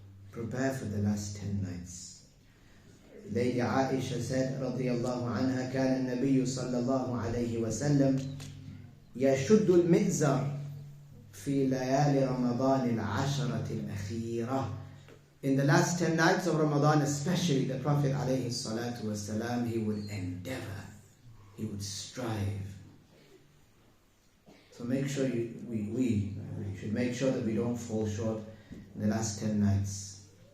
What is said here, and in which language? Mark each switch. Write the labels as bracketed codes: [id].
[en] Prepare for the last 10 nights. Lady Aisha said, [ar] radiyallahu anha, كان النبي صلى الله عليه وسلم يشد المئزر في ليالي رمضان العشرة الأخيرة. [en] In the last 10 nights of Ramadan especially, the Prophet alayhi salatu wasalam, he would endeavor, he would strive. So make sure we should make sure that we don't fall short in the last 10 nights.